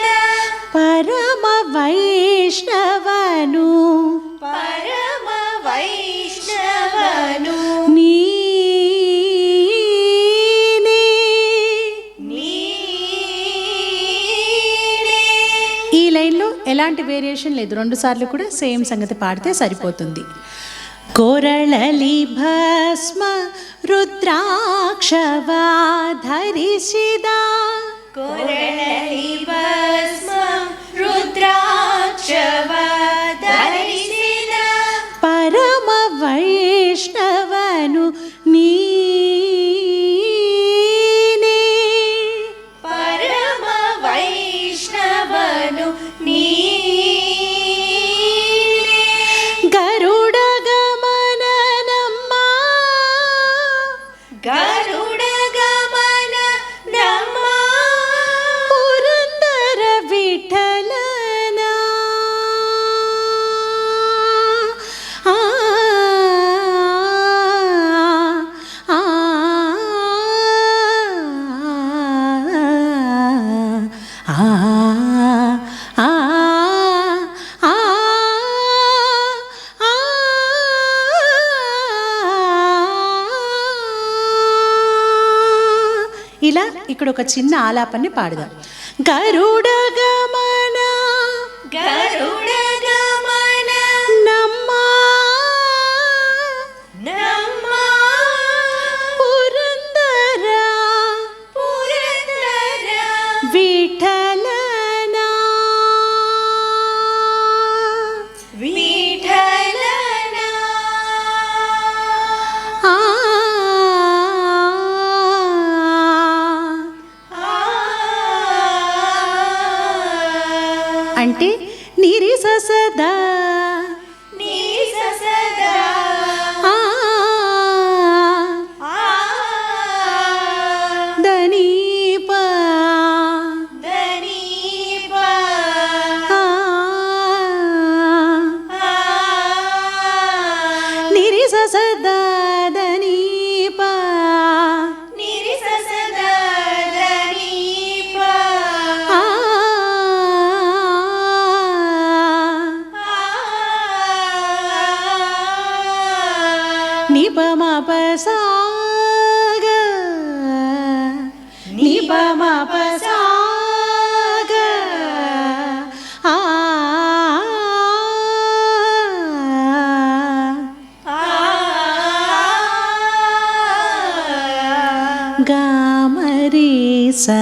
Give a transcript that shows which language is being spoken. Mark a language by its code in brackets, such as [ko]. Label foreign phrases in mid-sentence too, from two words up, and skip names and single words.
[kn] ಪರಮ ವೈಷ್ಣವನು ಪರಮ ವೈಷ್ಣವನು ನೀನೇ ನೀನೇ. [te] ఈ లైన్లో ఎలాంటి వేరియేషన్ లేదు, 2 సార్లు కూడా సేమ్ సంగతి పాడితే సరిపోతుంది. [kn] ಕೊರಳಲಿ ಭಸ್ಮ ರುದ್ರಾಕ್ಷವ ಧರಿಸಿದ ಕೊರಳಲಿ ಭಸ್ಮ ರುದ್ರಾಕ್ಷವ ಧರಿಸಿದ ಪರಮ ವೈಷ್ಣವನು ನೀನೇ ಪರಮ ವೈಷ್ಣವನು ನೀನೇ. ಗರುಡ ಗಮನ ನಮ್ಮ ಗರುಡ ಗಮನ ನಮ್ಮ ಪುರಂದರ ವಿಠಲನ ಆ [te] ಆ ಆ ಆ ఇలా ఇక్కడ ఒక చిన్న ఆలాపాన్ని పాడదాం. [kn] ಗರುಡ ಗಮನ ಗರುಡ ಗಮನ నమ్మ ನಮ್ಮ పురందర ಪುರಂದರ విఠలన ವಿಠಲನ ఆ అంటే నిరి సదా ನೀ ಸದಾ ఆ దనీప ದನೀಪ ఆ నిరి సదా దనీప ನಿರಿಸ ಸದಾ ದನೀಪ ఆ నిపమ పసాగ నిపమ పసాగ ఆ గామరీస